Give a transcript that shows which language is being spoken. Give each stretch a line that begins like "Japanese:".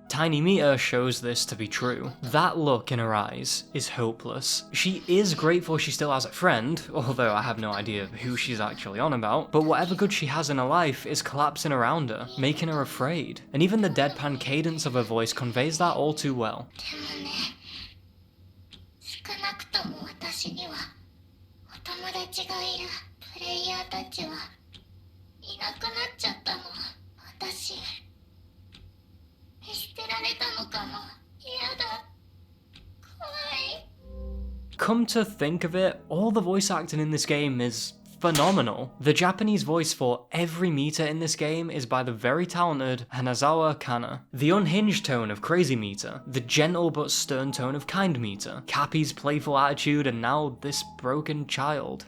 English: Tiny Mita shows this to be true. That look in her eyes is hopeless. She is grateful she still has a friend, although I have no idea who she's actually on about, but whatever good she has in her life is collapsing around her, making her afraid. And even the deadpan cadence of her voice conveys that all too well.
Japanese: 少なくとも私にはお友達がいる。プレイヤーたちはいなくなっちゃったの。私見捨てられたのかも。嫌だ。怖い。
English: Come to think of it, all the voice acting in this game is phenomenal. The Japanese voice for every Mita in this game is by the very talented Hanazawa Kana. The unhinged tone of Crazy Mita, the gentle but stern tone of Kind Mita, Cappy's playful attitude, and now this broken child.